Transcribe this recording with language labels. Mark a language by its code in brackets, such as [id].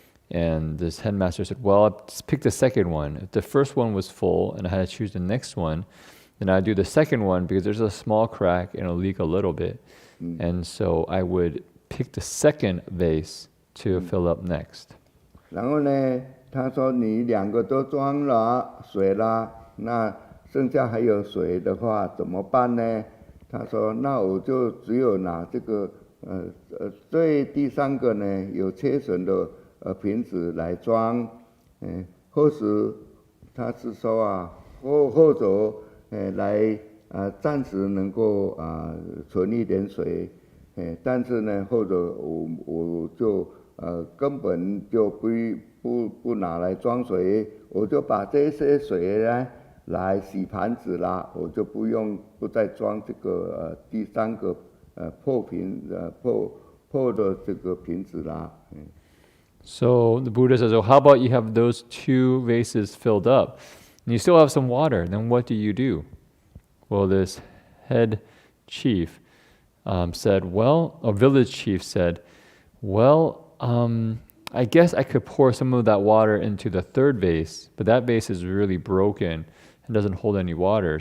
[en] And this headmaster said, well, I'll just pick the second one. If the first one was full and I had to choose the next one, then I'd do the second one because there's a small crack and it'll leak a little bit. And so I would pick the second vase to fill up next. [zh] 然后呢，他说你两个都装了水啦，那剩下还有水的话怎么办呢？他说那我就只有拿这个最第三个呢有缺损的瓶子来装，或是他是说或者来暂时能够存一点水，但是呢或者我就根本就不拿来装水，我就把这些水呢来洗盘子啦，我就不再装这个第三个破的这个瓶子啦。 [en] So the Buddha says, oh, how about you have those 2 vases filled up and you still have some water, then what do? Well, this head chief said, well, a village chief said, well, I guess I could pour some of that water into the third vase, but that vase is really broken and doesn't hold any water.